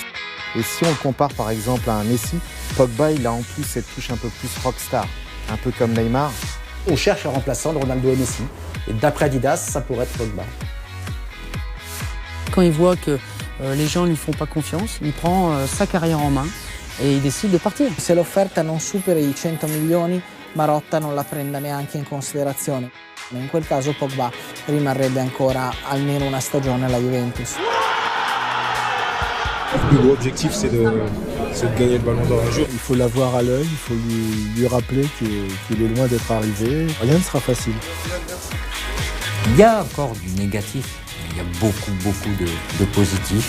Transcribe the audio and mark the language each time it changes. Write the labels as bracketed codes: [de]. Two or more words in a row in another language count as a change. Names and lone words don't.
[fr] Et si on le compare par exemple à un Messi, Pogba il a en plus cette touche un peu plus rockstar, un peu comme Neymar. On cherche un remplaçant de Ronaldo et Messi. Et d'après Adidas, ça pourrait être Pogba. Quand il voit que les gens ne lui font pas confiance, il prend sa carrière en main et il décide de partir. [it] Se l'offerta non supera i 100 milioni, Marotta non la prenda neanche in considerazione. In quel caso Pogba rimarrebbe ancora almeno una stagione alla Juventus. [fr] Le plus gros objectif, c'est de gagner le ballon d'or un jour. Il faut l'avoir à l'œil, il faut lui rappeler qu'il est loin d'être arrivé. Rien ne sera facile. Il y a encore du négatif, il y a beaucoup de positifs.